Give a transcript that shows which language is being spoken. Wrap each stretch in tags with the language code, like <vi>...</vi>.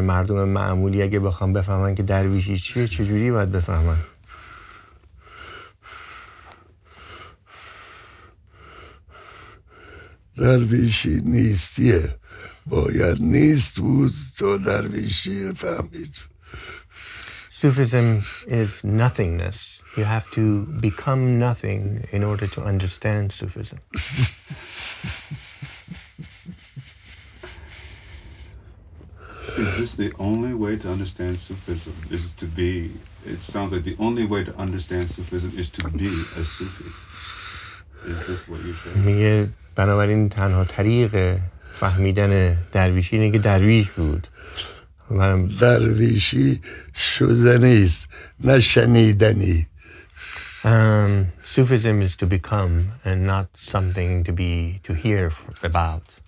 <fa>مردم معمولی اگه بخوام بفهمن که درویشی چیه چجوری باید بفهمن؟ درویشی نیستیه، باید نیست بود تا درویشی فهمید.</fa> <en>Sufism is nothingness. You have to become nothing in order to understand Sufism. Is this the only way to understand Sufism? It sounds like the only way to understand Sufism is to be a Sufi. Is this what you're saying?</en> <fa>میگه بنابراین تنها طریق فهمیدن درویشی اینه که درویش بود. درویشی شدنیست نه شنیدنی.</fa> <en>Sufism is to become and not something to hear about.</en>